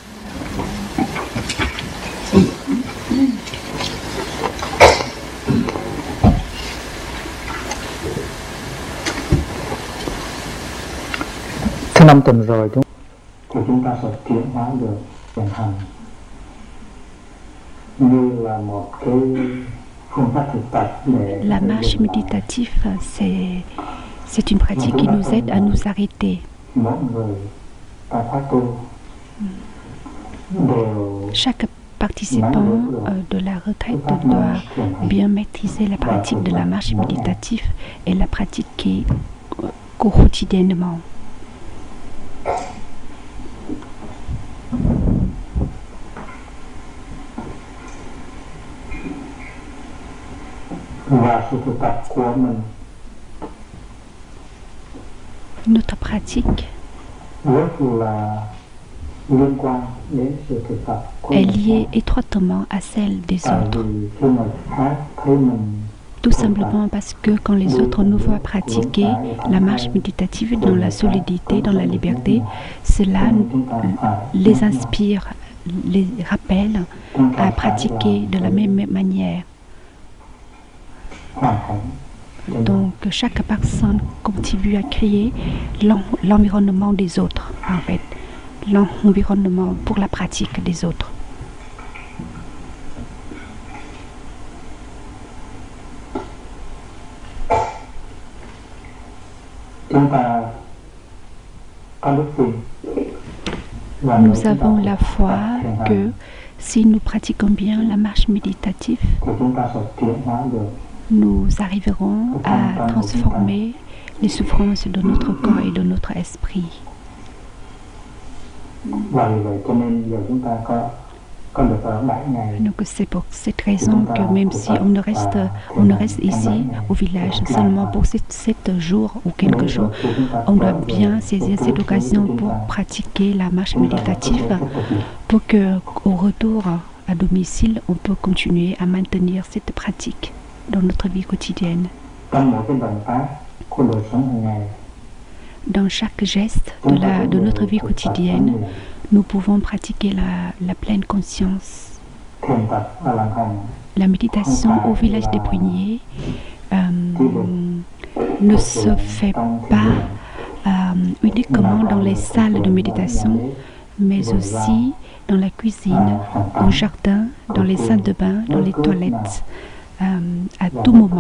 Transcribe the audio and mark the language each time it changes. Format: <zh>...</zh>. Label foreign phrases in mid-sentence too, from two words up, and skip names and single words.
<vi>Thứ 5 tuần rồi chúng ta sẽ chuyển hóa được thiền hành như là một cái phương pháp thực tập để</vi> <fr>La marche méditative, c'est une pratique qui nous aide à nous arrêter.</fr> <vi>mỗi người tại khóa tu đều</vi> <fr>Chaque participant de la retraite doit bien maîtriser la pratique de la marche méditative et la pratiquer quotidiennement.</fr> <vi>và sự thực tập của mình</vi> <fr>Notre pratique</fr> <vi>rất là liên quan đến sự thực tập của</vi> <fr>est</fr> <vi>mình.</vi> <fr>liée étroitement à celle des</fr> <vi>Tại</vi> <fr>autres.</fr> <vi>vì khi mà khác thấy mình</vi> <fr>Tout simplement parce que quand les autres nous voient pratiquer la marche méditative dans la solidité, dans la liberté, cela les inspire, les rappelle à pratiquer de la même manière.</fr> <vi>hoàn cảnh</vi> <fr>Donc chaque personne contribue à créer l'environnement des autres, en fait, l'environnement pour la pratique des autres.</fr> <vi>chúng ta có đức tin và nếu</vi> <fr>Nous</fr> <vi>chúng ta</vi> <fr>avons la</fr> <vi>thực</vi> <fr>foi</fr> <vi>tập thiền hành</vi> <fr>que si nous pratiquons bien la marche méditative,</fr> <vi>thì chúng ta sẽ chuyển hóa được</vi> <fr>nous arriverons à transformer les souffrances de notre corps et de notre esprit.</fr> <vi>và vì vậy cho nên giờ chúng ta có được ở 7 ngày.</vi> <fr>Donc c'est pour cette raison que même si on ne reste ici au village seulement pour 7 jours ou quelques jours, on doit bien saisir cette occasion pour pratiquer la marche méditative pour que au retour à domicile, on peut continuer à maintenir cette pratique dans notre vie quotidienne.</fr> <vi>Trong mỗi cái động tác của đời sống hàng ngày</vi> <fr>Dans chaque geste de notre vie quotidienne, nous pouvons pratiquer la pleine conscience.</fr> <vi>thiền tập ở làng hồng</vi> <fr>La méditation au village des Pruniers ne se fait pas uniquement dans les salles de méditation, mais aussi dans la cuisine, au jardin, dans les salles de bain, dans les toilettes, à tout moment.</fr>